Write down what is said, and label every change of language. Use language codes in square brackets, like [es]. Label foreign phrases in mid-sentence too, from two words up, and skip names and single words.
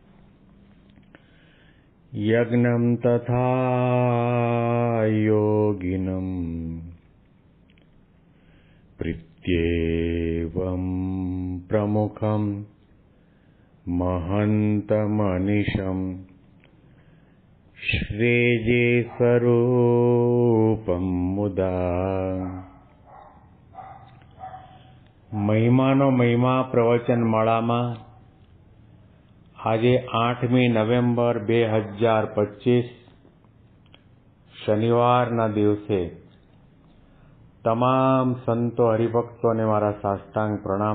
[sa] यज्ञं तथा योगिनं प्रीत्येवं प्रमुखं महन्तमनिशं श्रेये स्वरूपं मुदा। [gu] મહિમાનો મહિમા પ્રવચન માળામાં આજે 8મી નવેમ્બર 2025 શનિવારના દિવસે તમામ સંતો હરિભક્તોને મારા સાષ્ટાંગ પ્રણામ.